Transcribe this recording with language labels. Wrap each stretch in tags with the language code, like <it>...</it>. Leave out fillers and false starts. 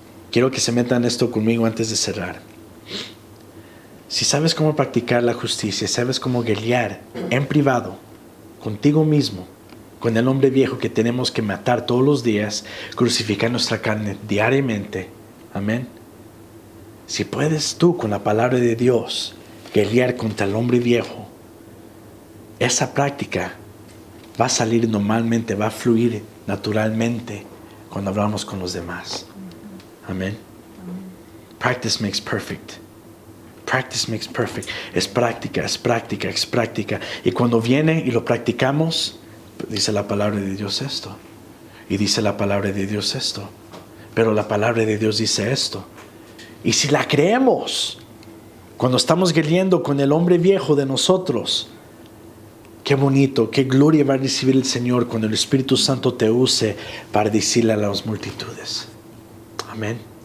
<es>Quiero que se metan esto conmigo antes de cerrar. Si sabes cómo practicar la justicia, sabes cómo guerrear en privado, contigo mismo, con el hombre viejo que tenemos que matar todos los días, crucificar nuestra carne diariamente. Amén. Si puedes tú con la palabra de Dios guerrear contra el hombre viejo, esa práctica va a salir normalmente, va a fluir naturalmente cuando hablamos con los demás. Amén.</es> <en>Practice makes perfect. Practice makes perfect.</en> <es>Es práctica, es práctica, es práctica. Y cuando viene y lo practicamos, dice la palabra de Dios esto. Y dice la palabra de Dios esto. Pero la palabra de Dios dice esto. Y si la creemos, cuando estamos guerreando con el hombre viejo de nosotros, qué bonito, qué gloria va a recibir el Señor cuando el Espíritu Santo te use para decirle a las multitudes. Amén.</es>